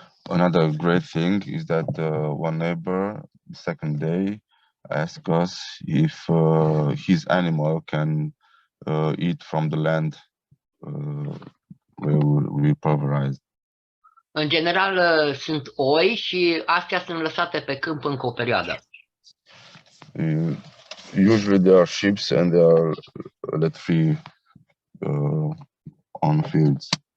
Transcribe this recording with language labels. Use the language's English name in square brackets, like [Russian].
[English] Another great thing is that one neighbor, the second day, asked us if his animal can eat from the land where we pulverize. [Romanian] În general sunt oi și astea sunt lăsate pe câmp încă o perioadă. [English] Usually there are sheep and they are let free on fields.